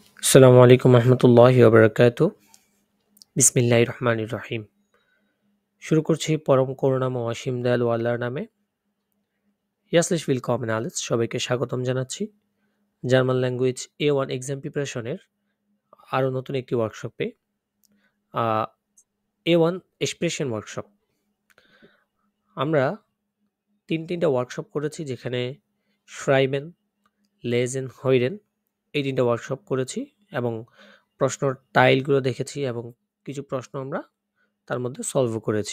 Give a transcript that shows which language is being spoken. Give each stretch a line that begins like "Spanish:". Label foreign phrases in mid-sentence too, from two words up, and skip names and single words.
Arabic: السلام عليكم ورحمة الله وبركاته. بسم الله الرحمن الرحيم.
Bangla: শুরু করছি পরম করুণাময় অসীম দয়ালু আল্লাহর নামে।
German: ইয়াসলিশ willkommen alles,
Bangla: সবাইকে স্বাগতম জানাচ্ছি
English: German language A1 exam preparation
Bangla: আরও নতুন একটি ওয়ার্কশপে।
English: A1 expression workshop.
Bangla: আমরা তিনটা ওয়ার্কশপ করেছি, যেখানে
German: Schreiben, Lesen, Hören
Bangla: এই তিনটা ওয়ার্কশপ করেছি এবং প্রশ্নর টাইলগুলো দেখেছি এবং কিছু প্রশ্ন আমরা তার মধ্যে সলভও করেছি।